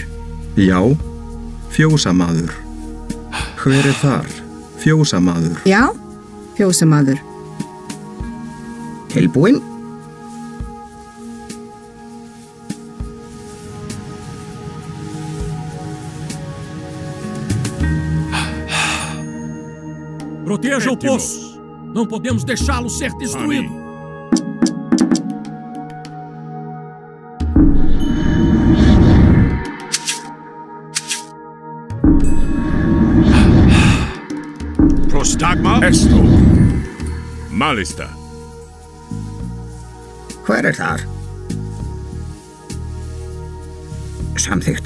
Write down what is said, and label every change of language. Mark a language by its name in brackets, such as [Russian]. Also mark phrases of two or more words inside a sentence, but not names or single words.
[Icelandic] Já, fjósamaður. Hver þar? Fjósamaður. Já, fjósamaður. Tilbúinn. [Portuguese] Proteja o poço! Não podemos deixá-lo ser destruído! [Greek] Πρόσταγμα; Έστω. Malista. [Icelandic] Hver þar? Samþykkt.